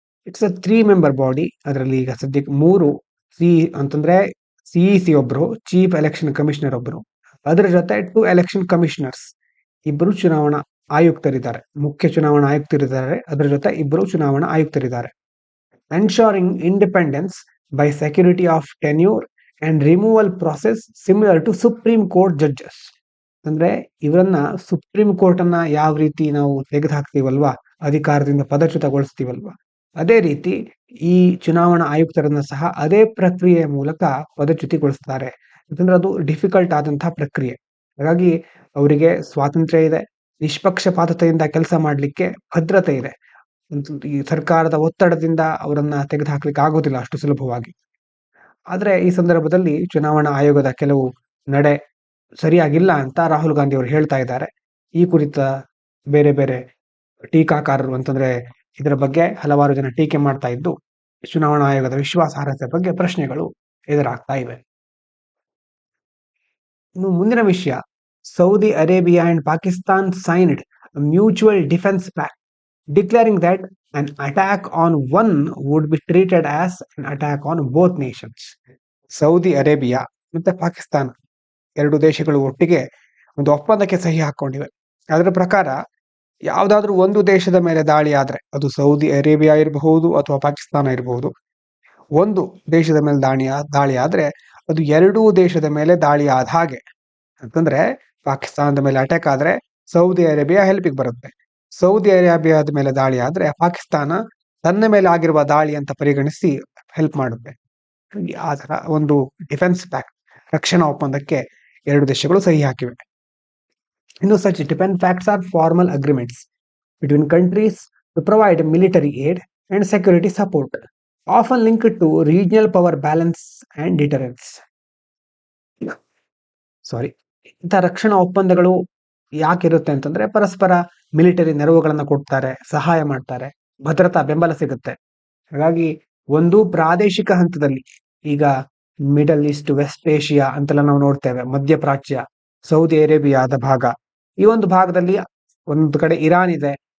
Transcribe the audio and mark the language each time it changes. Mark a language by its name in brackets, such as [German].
[English] It's a 3 member body. [Kannada] ಅದರಲ್ಲಿ ಈಗ ಸದ್ಯಕ್ಕೆ 3 ಅಂತಂದ್ರೆ CEC ಒಬ್ರು, ಚೀಫ್ ಎಲೆಕ್ಷನ್ ಕಮಿಷನರ್ ಒಬ್ರು, ಅದರ ಜೊತೆ 2 ಎಲೆಕ್ಷನ್ ಕಮಿಷನರ್ಸ್, ಇಬ್ಬರು ಚುನಾವಣಾ ಆಯುಕ್ತರಿದ್ದಾರೆ. ಮುಖ್ಯ ಚುನಾವಣಾ ಆಯುಕ್ತರಿದ್ದಾರೆ, ಅದರ ಜೊತೆ ಇಬ್ಬರು ಚುನಾವಣಾ ಆಯುಕ್ತರಿದ್ದಾರೆ. [English] ensuring independence by security of tenure and removal process similar to [Kannada] supreme court judges. ಅಂದ್ರೆ ಇವರನ್ನ ಸುಪ್ರೀಂ ಕೋರ್ಟ್ ಅನ್ನ ಯಾವ ರೀತಿ ನಾವು ತೆಗೆದು ಹಾಕ್ತೀವಲ್ವಾ, ಅಧಿಕಾರದಿಂದ ಪದಚ್ಯುತಗೊಳಿಸ್ತೀವಲ್ವಾ, ಅದೇ ರೀತಿ ಈ ಚುನಾವಣಾ ಆಯುಕ್ತರನ್ನ ಸಹ ಅದೇ ಪ್ರಕ್ರಿಯೆಯ ಮೂಲಕ ಪದಚ್ಯುತಿಗೊಳಿಸ್ತಾರೆ. ಯಾಕಂದ್ರೆ ಅದು ಡಿಫಿಕಲ್ಟ್ ಆದಂತಹ ಪ್ರಕ್ರಿಯೆ. ಹಾಗಾಗಿ ಅವರಿಗೆ ಸ್ವಾತಂತ್ರ್ಯ ಇದೆ, ನಿಷ್ಪಕ್ಷಪಾತತೆಯಿಂದ ಕೆಲಸ ಮಾಡಲಿಕ್ಕೆ ಭದ್ರತೆ ಇದೆ. ಈ ಸರ್ಕಾರದ ಒತ್ತಡದಿಂದ ಅವರನ್ನ ತೆಗೆದುಹಾಕ್ಲಿಕ್ಕೆ ಆಗೋದಿಲ್ಲ ಅಷ್ಟು ಸುಲಭವಾಗಿ. ಆದ್ರೆ ಈ ಸಂದರ್ಭದಲ್ಲಿ ಚುನಾವಣಾ ಆಯೋಗದ ಕೆಲವು ನಡೆ ಸರಿಯಾಗಿಲ್ಲ ಅಂತ ರಾಹುಲ್ ಗಾಂಧಿ ಅವರು ಹೇಳ್ತಾ ಇದ್ದಾರೆ. ಈ ಕುರಿತ ಬೇರೆ ಬೇರೆ ಟೀಕಾಕಾರರು ಅಂತಂದ್ರೆ ಇದರ ಬಗ್ಗೆ ಹಲವಾರು ಜನ ಟೀಕೆ ಮಾಡ್ತಾ ಇದ್ದು, ಚುನಾವಣಾ ಆಯೋಗದ ವಿಶ್ವಾಸಾರ್ಹತೆ ಬಗ್ಗೆ ಪ್ರಶ್ನೆಗಳು ಎದುರಾಗ್ತಾ ಇವೆ. ಇನ್ನು ಮುಂದಿನ ವಿಷಯ, [English] Saudi Arabia and Pakistan signed mutual defence pact declaring that an attack on one would be treated as an attack on both nations. [Kannada] Saudi Arabia ಮತ್ತೆ ಪಾಕಿಸ್ತಾನ ಎರಡು ದೇಶಗಳು ಒಟ್ಟಿಗೆ ಒಂದು ಒಪ್ಪಂದಕ್ಕೆ ಸಹಿ ಹಾಕೊಂಡಿವೆ. ಅದರ ಪ್ರಕಾರ ಯಾವುದಾದ್ರೂ ಒಂದು ದೇಶದ ಮೇಲೆ ದಾಳಿ ಆದ್ರೆ, ಅದು ಸೌದಿ ಅರೇಬಿಯಾ ಇರಬಹುದು ಅಥವಾ ಪಾಕಿಸ್ತಾನ ಇರಬಹುದು, ಒಂದು ದೇಶದ ಮೇಲೆ ದಾಳಿ ಆದ್ರೆ ಅದು ಎರಡೂ ದೇಶದ ಮೇಲೆ ದಾಳಿ ಆದ ಹಾಗೆ. ಅಂತಂದ್ರೆ ಪಾಕಿಸ್ತಾನದ ಮೇಲೆ ಅಟ್ಯಾಕ್ ಆದ್ರೆ ಸೌದಿ ಅರೇಬಿಯಾ ಹೆಲ್ಪಿಗೆ ಬರುತ್ತೆ, ಸೌದಿ ಅರೇಬಿಯಾದ ಮೇಲೆ ದಾಳಿ ಆದ್ರೆ ಪಾಕಿಸ್ತಾನ ತನ್ನ ಮೇಲೆ ಆಗಿರುವ ದಾಳಿ ಅಂತ ಪರಿಗಣಿಸಿ ಹೆಲ್ಪ್ ಮಾಡುತ್ತೆ. ಆ ತರ ಒಂದು ಡಿಫೆನ್ಸ್ ಪ್ಯಾಕ್ಟ್, ರಕ್ಷಣಾ ಒಪ್ಪಂದಕ್ಕೆ ಎರಡು ದೇಶಗಳು ಸಹಿ ಹಾಕಿವೆ. [English] ಇನ್ನು such defense pacts are formal agreements between countries to provide military aid and security support, often linked to regional power balance and deterrence. [Kannada] ಇಂಥ ರಕ್ಷಣಾ ಒಪ್ಪಂದಗಳು ಯಾಕಿರುತ್ತೆ ಅಂತಂದ್ರೆ, ಪರಸ್ಪರ ಮಿಲಿಟರಿ ನೆರವುಗಳನ್ನ ಕೊಡ್ತಾರೆ, ಸಹಾಯ ಮಾಡ್ತಾರೆ, ಭದ್ರತಾ ಬೆಂಬಲ ಸಿಗುತ್ತೆ. ಹಾಗಾಗಿ ಒಂದು ಪ್ರಾದೇಶಿಕ ಹಂತದಲ್ಲಿ, ಈಗ ಮಿಡಲ್ ಈಸ್ಟ್, ವೆಸ್ಟ್ ಏಷಿಯಾ ಅಂತೆಲ್ಲ ನಾವು ನೋಡ್ತೇವೆ, ಮಧ್ಯಪ್ರಾಚ್ಯ, ಸೌದಿ ಅರೇಬಿಯಾದ ಭಾಗ, ಈ ಒಂದು ಭಾಗದಲ್ಲಿ ಒಂದು ಕಡೆ ಇರಾನ್ ಇದೆ.